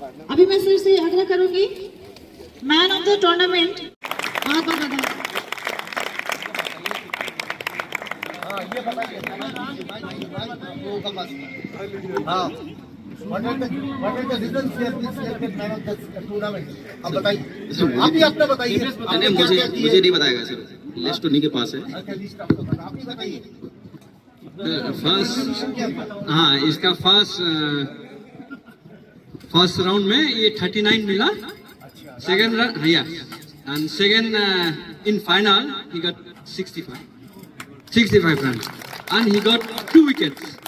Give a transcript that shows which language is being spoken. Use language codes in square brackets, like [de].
[hi] अभी मैं सर से आग्रह करूंगी, मैन ऑफ द टूर्नामेंट बहुत बहुत बधाई। ये बताइए हाँ [en] what are the reasons for this selected man of the tournament? [hi] अब बताइए, आप ही अपना बताइए। नहीं, मुझे नहीं बताएगा सर, लिस्ट उन्हीं के पास है। अच्छा लिस्ट आप ही बताइए। [en] first [hi] हाँ, इसका फर्स्ट राउंड में ये 39 मिला, [en] Second या and second in final he got 65 runs and he got 2 wickets.